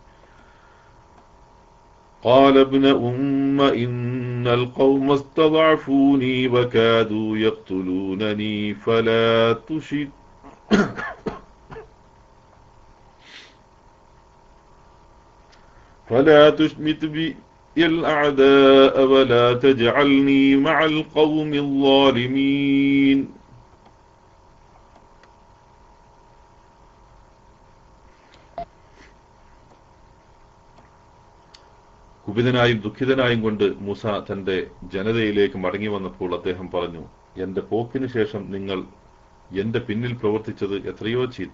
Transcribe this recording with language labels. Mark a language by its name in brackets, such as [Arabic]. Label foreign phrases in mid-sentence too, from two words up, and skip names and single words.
[Arabic] قال ابن أم إن القوم استضعفوني وكادوا يقتلونني فلا تشمت بي الأعداء ولا تجعلني مع القوم الظالمين. [Malayalam] കുപിതനായും ദുഃഖിതനായും കൊണ്ട് മൂസ തന്റെ ജനതയിലേക്ക് മടങ്ങി വന്നപ്പോൾ അദ്ദേഹം പറഞ്ഞു, എന്റെ പോക്കിനു ശേഷം നിങ്ങൾ എന്റെ പിന്നിൽ പ്രവർത്തിച്ചത് എത്രയോ ചീത്ത.